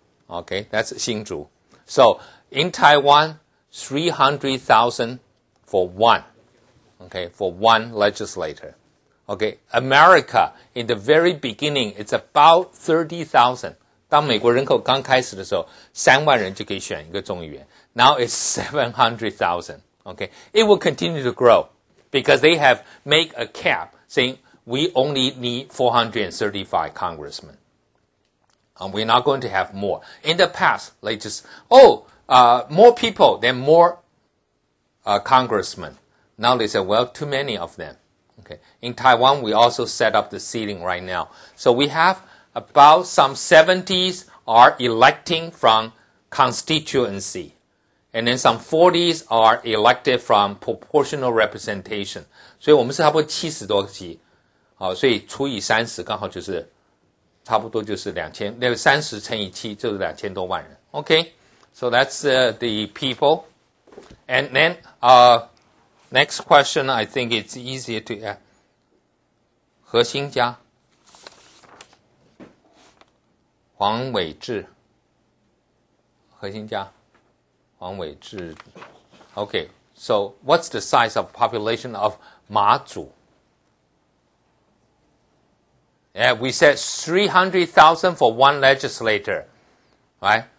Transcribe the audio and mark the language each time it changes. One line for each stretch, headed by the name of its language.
English: Okay, that's 新竹. So, in Taiwan, 300,000 for one. Okay, for one legislator. Okay, America, in the very beginning, it's about 30,000.
Chinese: 当美国人口刚开始的时候，3万人就可以选一个众议员。
English: Now it's 700,000. Okay, it will continue to grow because they have made a cap saying we only need 435 congressmen. We're not going to have more. In the past, they just, more people, then more congressmen. Now they say, well, too many of them. Okay. In Taiwan, we also set up the ceiling right now. So we have about some 70s are electing from constituency. And then some 40s are elected from proportional representation.
Chinese: 所以我们是差不多70多席。所以除以30刚好就是差不多就是30乘以7就是2000多万人。
English: Okay, so that's the people. And then next question, I think it's easier to ask.
Chinese: 何新家、黄伟志、何新家、黄伟志。
English: Okay, so what's the size of population of 马祖？Yeah, we said 300,000 for one legislator, right?